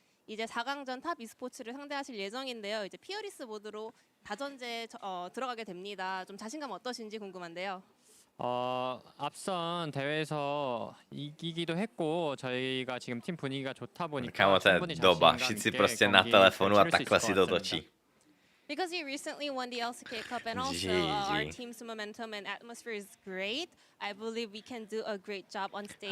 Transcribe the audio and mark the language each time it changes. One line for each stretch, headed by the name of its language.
Korean: 이제 4강전 탑 e스포츠를 상대하실 예정인데요. 이제 피어리스 모드로 다전제 들어가게 됩니다. 좀 자신감 어떠신지 궁금한데요. 앞선 대회에서 이기기도 했고 저희가 지금 팀 분위기가 좋다 보니까
Czech: Kámo, to je doba. Všichni prostě na telefonu a takhle si to točí.
English: Because you recently won the LCK Cup and also our team's momentum and atmosphere is great. I believe we can do a great job on stage.